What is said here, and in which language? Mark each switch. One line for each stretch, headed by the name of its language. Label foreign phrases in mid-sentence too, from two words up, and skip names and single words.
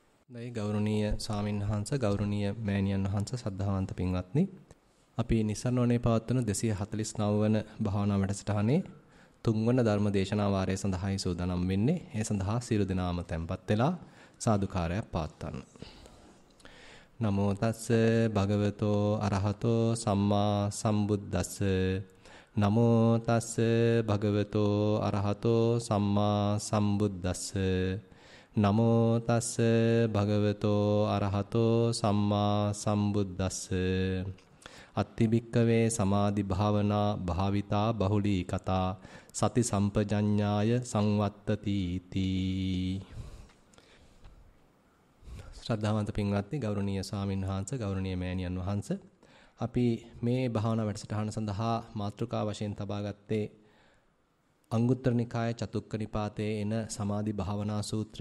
Sinhala: දෛ ගෞරවනීය ස්වාමින්වහන්සේ ගෞරවනීය මෑණියන් වහන්සේ සද්ධාවන්ත පින්වත්නි අපි නිසරණෝනේ පවත්වන 249 වන භාවනා වැඩසටහනේ තුන්වන ධර්ම දේශනා වාරය සඳහායි සූදානම් වෙන්නේ. ඒ සඳහා සියලු දෙනාම tempත් වෙලා සාදුකාරයක් පවත්වන්න.
Pali: නමෝ තස්ස භගවතෝ අරහතෝ සම්මා සම්බුද්දස්ස නමෝ තස්ස භගවතෝ අරහතෝ සම්මා සම්බුද්දස්ස නමෝ තස්ස භගවතෝ අරහතෝ සම්මා සම්බුද්දස්ස අත්තිබික්කවේ සමාධි භාවනා භාවිතා බහුලී කතා සති සම්පජඤ්ඤාය සංවත්තති තී.
Sinhala: ශ්‍රද්ධාවන්ත පින්වත්නි ගෞරවනීය ස්වාමින් වහන්සේ ගෞරවනීය මෑණියන් වහන්සේ අපි මේ භාවනා වැඩසටහන සඳහා මාතෘකා වශයෙන් තබා ගත්තේ අංගුත්තර නිකාය චතුක්ක නිපාතයේ එන සමාධි භාවනා සූත්‍රය.